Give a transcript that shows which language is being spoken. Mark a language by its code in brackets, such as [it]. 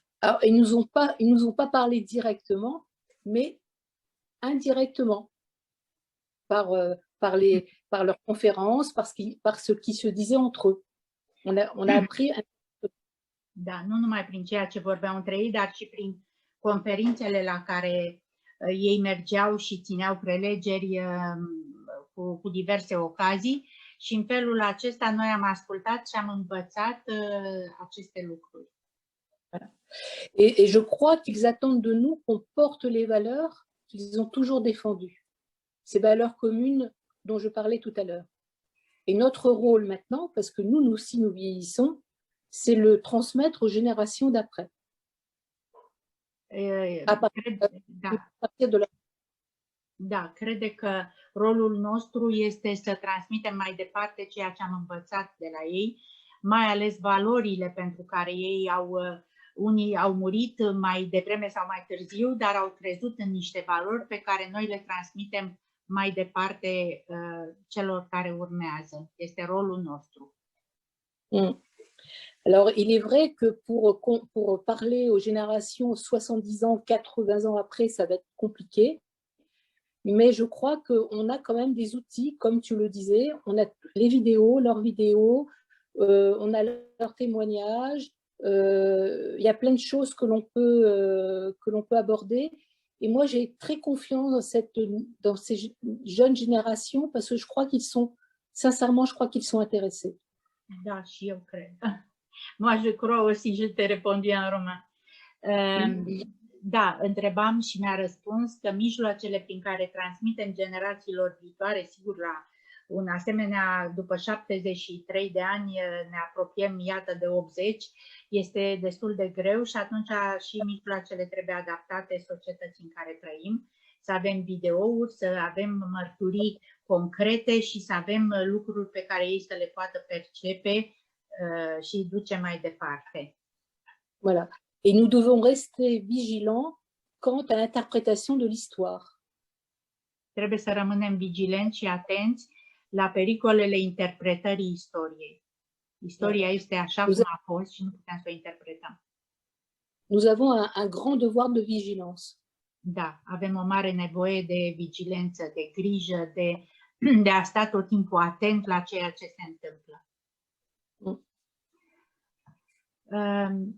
[fr] Alors, ils nous ont pas parlé directement, mais indirectement, par leurs conférences, par ce qui se disait entre eux. On a appris. [ro] Da, nu numai prin ceea ce vorbeau între ei, dar și prin conferințele la care ei mergeau și țineau prelegeri cu diverse ocazii și în felul acesta noi am ascultat și am învățat aceste lucruri. [fr] Voilà. Et je crois qu'ils attendent de nous qu'on porte les valeurs qu'ils ont toujours défendues, ces valeurs communes dont je parlais tout à l'heure. Et notre rôle maintenant, parce que nous aussi nous vieillissons, c'est le transmettre aux générations d'après. À partir de la... [ro] Da, crede că rolul nostru este să transmitem mai departe ceea ce am învățat de la ei, mai ales valorile pentru care ei unii au murit mai devreme sau mai târziu, dar au crezut în niște valori pe care noi le transmitem mai departe celor care urmează. Este rolul nostru. [fr] Alors, il est vrai que pour parler aux générations 70 ans, 80 ans après, ça va être compliqué. Mais je crois qu'on a quand même des outils, comme tu le disais, on a les vidéos, leurs vidéos, on a leurs témoignages, il y a plein de choses que l'on peut aborder. Et moi, j'ai très confiance dans ces jeunes générations parce que je crois qu'ils sont, sincèrement, je crois qu'ils sont intéressés. [ro] Da, și eu cred. [fr] Moi, je crois aussi, je t'ai répondu en roman. [ro] Da, întrebam și mi-a răspuns că mijloacele prin care transmitem generațiilor viitoare, sigur, la un asemenea, după 73 de ani ne apropiem, iată, de 80, este destul de greu și atunci și mijloacele trebuie adaptate societății în care trăim, să avem videouri, să avem mărturii concrete și să avem lucruri pe care ei să le poată percepe și duce mai departe. [fr] Voilà. Et nous devons rester vigilants quant à l'interprétation de l'histoire. [ro] Trebuie să rămânem vigilenți și atenți la pericolele interpretării istoriei. Istoria este așa cum a fost și nu putem să o interpretăm. [fr] Nous avons un grand devoir de vigilance. [ro] Da, avem o mare nevoie de vigilență, de grijă, de a sta tot timpul atent la ceea ce se întâmplă.